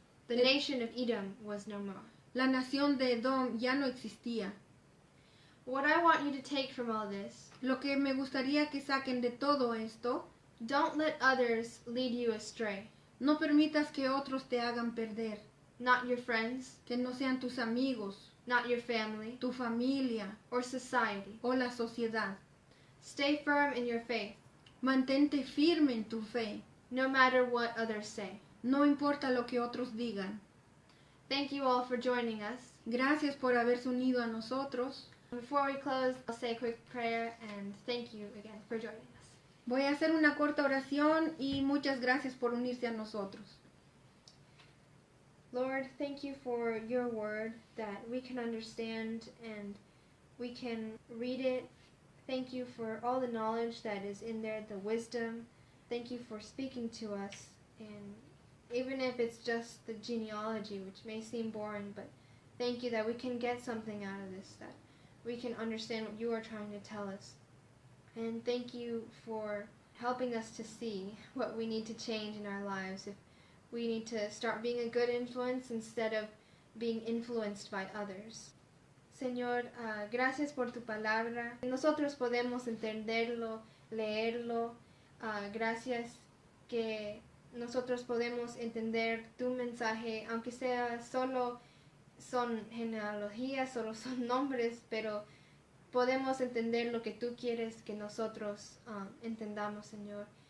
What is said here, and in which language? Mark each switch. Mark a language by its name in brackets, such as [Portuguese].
[English] The nation of Edom was no more. [Spanish] La nación de Edom ya no existía. [English] What I want you to take from all this, [Spanish] lo que me gustaría que saquen de todo esto, [English] don't let others lead you astray. [Spanish] No permitas que otros te hagan perder. [English] Not your friends, [Spanish] que no sean tus amigos, [English] not your family, [Spanish] tu familia, [English] or society, [Spanish] o la sociedad. [English] Stay firm in your faith. [Spanish] Mantente firme en tu fe. [English] No matter what others say. [Spanish] No importa lo que otros digan. [English] Thank you all for joining us. [Spanish] Gracias por haberse unido a nosotros. [English] Before we close, I'll say a quick prayer and thank you again for joining us. [Spanish] Voy a hacer una corta oración y muchas gracias por unirse a nosotros. [English] Lord, thank you for your word that we can understand and we can read it. Thank you for all the knowledge that is in there, the wisdom. Thank you for speaking to us. And even if it's just the genealogy, which may seem boring, but thank you that we can get something out of this, that we can understand what you are trying to tell us. And thank you for helping us to see what we need to change in our lives. If we need to start being a good influence instead of being influenced by others. [Spanish] Señor, gracias por tu palabra. Nosotros podemos entenderlo, leerlo. Gracias que nosotros podemos entender tu mensaje, aunque sea solo son genealogías, solo son nombres, pero podemos entender lo que tú quieres que nosotros entendamos, Señor.